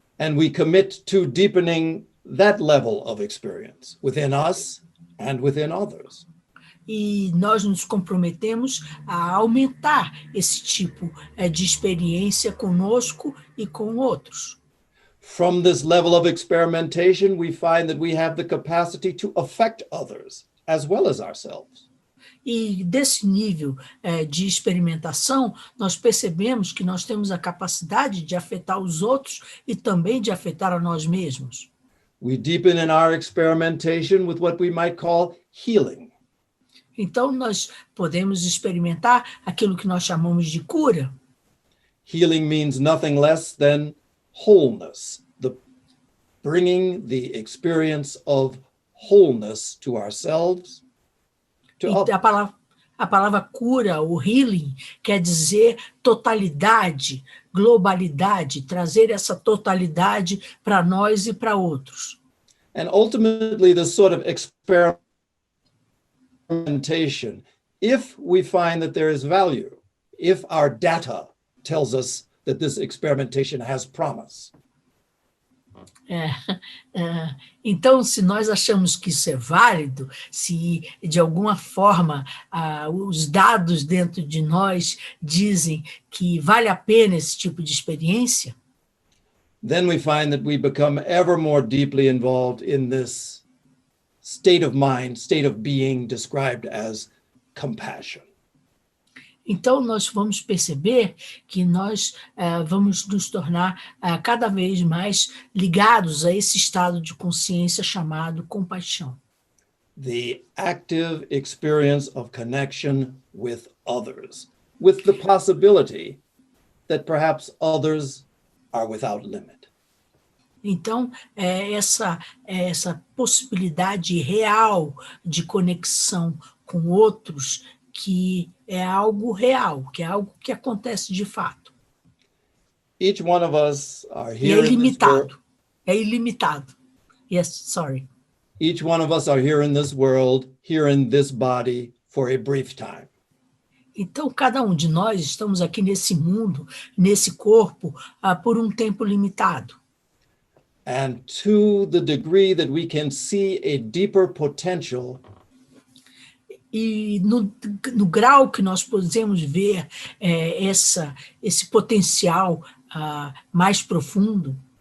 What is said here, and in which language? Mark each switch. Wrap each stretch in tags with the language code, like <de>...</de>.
<en>And we commit to deepening that level of experience within us and within others.</en> <pt>E nós nos comprometemos a aumentar esse tipo de experiência conosco e com outros.</pt> <en>From this level of experimentation, we find that we have the capacity to affect others as well as ourselves.</en> <pt>E desse nível de experimentação, nós percebemos que nós temos a capacidade de afetar os outros e também de afetar a nós mesmos.</pt> <en>We deepen in our experimentation with what we might call healing.</en> <pt>Então, nós podemos experimentar aquilo que nós chamamos de cura.</pt> <en>Healing means nothing less than wholeness, the bringing the experience of wholeness to ourselves, to</en> <pt>E</pt> <en>others.</en> <pt>a palavra cura, o healing, quer dizer totalidade, globalidade, trazer essa totalidade para nós e para outros.</pt> <en>And ultimately, this sort of experimentation, if we find that there is value, if our data tells us that this experimentation has promise,</en> <pt>É, então, se nós achamos que isso é válido, se de alguma forma os dados dentro de nós dizem que vale a pena esse tipo de experiência,</pt> <en>then we find that we become ever more deeply involved in this state of mind, state of being described as compassion.</en> <pt>então nós vamos perceber que nós vamos nos tornar cada vez mais ligados a esse estado de consciência chamado compaixão.</pt> <en>The active experience of connection with others, with the possibility that perhaps others are without limit.</en> <pt>Então, essa possibilidade real de conexão com outros, que é algo real, que é algo que acontece de fato.</pt> <en>Each one of us are</en> <pt>E é</pt> <en>here in this world.</en> <pt>ilimitado. É ilimitado.</pt> <en>Yes, sorry. Each one of us are here in this world, here in this body for a brief time.</en> <pt>Então, cada um de nós estamos aqui nesse mundo, nesse corpo, por um tempo limitado.</pt> <en>And to the degree that we can see a deeper potential,</en> <pt>E no grau que nós podemos ver esse potencial mais profundo,</pt>